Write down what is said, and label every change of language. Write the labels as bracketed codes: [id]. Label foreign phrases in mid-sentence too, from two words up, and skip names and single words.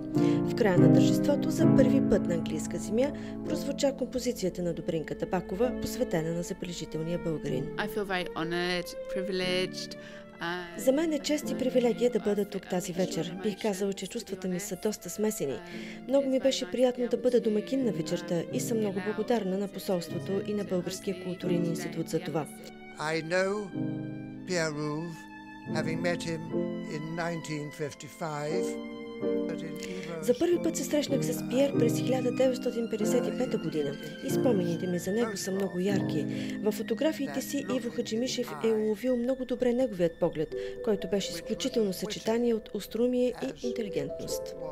[bg] В края на тържеството за първи път на английска земя прозвуча композицията на Добринка Табакова, посветена на забележителния българин. За мен е чест и привилегия да бъда тук тази вечер. Бих казала, че чувствата ми са доста смесени. Много ми беше приятно да бъда домакин на вечерта и съм много благодарна на посолството и на Българския културен институт за това. [en] Having met him in 1955. [bg] За първи път се срещнах с Пиер през 1955 година и спомените ми за него са много ярки. В фотографиите си Иво Хаджимишев е уловил много добре неговият поглед, който беше изключително съчетание от остроумие и интелигентност.